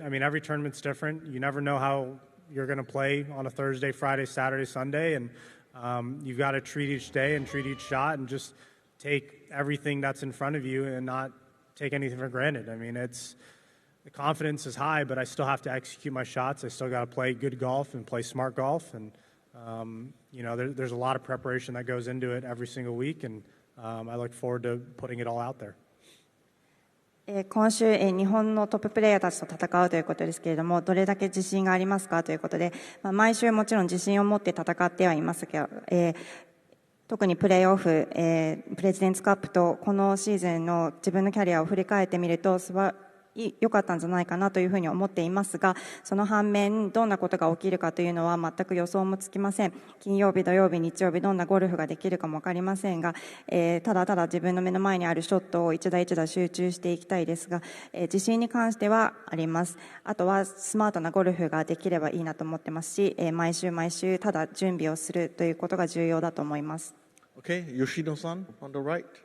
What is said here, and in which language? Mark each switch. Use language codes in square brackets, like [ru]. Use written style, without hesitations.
[en] I mean, every tournament's different. You never know how you're going to play on a Thursday, Friday, Saturday, Sunday, and you've got to treat each day and treat each shot and just take everything that's in front of you and not take anything for granted. I mean, the confidence is high, but I still have to execute my shots. I still got to play good golf and play smart golf, and there's a lot of preparation that goes into it every single week, and I look forward to putting it all out there. [ja] 今週、日本のトッププレーヤーたちと戦うということですけれども、どれだけ自信がありますかということで、毎週もちろん自信を持って戦ってはいますけど、特にプレーオフ、プレジデンツカップとこのシーズンの自分のキャリアを振り返ってみると良かったんじゃないかなというふうに思っていますが、その反面どんなことが起きるかというのは全く予想もつきません。金曜日、土曜日、日曜日どんなゴルフができるかも分かりませんが、ただただ自分の目の前にあるショットを一打一打集中していきたいですが、自信に関してはあります。あとはスマートなゴルフができればいいなと思ってますし、毎週毎週ただ準備をするということが重要だと思います。 [en] Okay, Yoshino-san on the right.